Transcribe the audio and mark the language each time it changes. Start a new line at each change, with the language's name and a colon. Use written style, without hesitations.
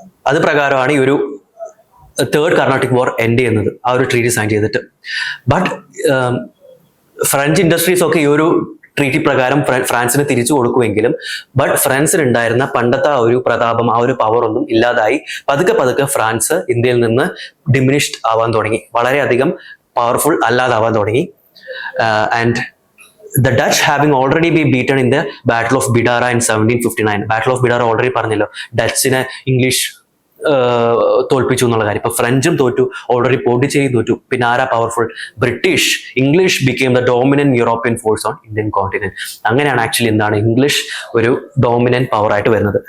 Malayalam: അത് പ്രകാരമാണ് ഈ ഒരു തേർഡ് കർണാട്ടിക് വാർ എൻഡ് ചെയ്യുന്നത്, ആ ഒരു ട്രീറ്റി സൈൻ ചെയ്തിട്ട്. ബട്ട് ഫ്രഞ്ച് ഇൻഡസ്ട്രീസ് ഒക്കെ ഈ ഒരു ട്രീറ്റി പ്രകാരം ഫ്രാൻസിന് തിരിച്ചു കൊടുക്കുമെങ്കിലും ബട്ട് ഫ്രാൻസിന് ഉണ്ടായിരുന്ന പണ്ടത്തെ ആ ഒരു പ്രതാപം, ആ ഒരു പവർ ഒന്നും ഇല്ലാതായി പതുക്കെ പതുക്കെ ഫ്രാൻസ് ഇന്ത്യയിൽ നിന്ന് ഡിമിനിഷ്ഡ് ആവാൻ തുടങ്ങി, വളരെയധികം പവർഫുൾ അല്ലാതാവാൻ തുടങ്ങി.
English: And the Dutch having already been beaten in the Battle of Bidara in 1759.
Malayalam: Battle of Bidara already പറഞ്ഞല്ലോ, ഡച്ചിനെ ഇംഗ്ലീഷ് തോൽപ്പിച്ചു എന്നുള്ള കാര്യം. ഇപ്പൊ ഫ്രഞ്ചും തോറ്റു, ഓൾറെഡി പോണ്ടിച്ചേരി തോറ്റു, പിന്നെ ആരാ powerful? British.
English: English became the dominant European force on Indian continent.
Malayalam: അങ്ങനെയാണ് ആക്ച്വലി എന്താണ് ഇംഗ്ലീഷ് ഒരു ഡോമിനന്റ് പവർ ആയിട്ട് വരുന്നത്.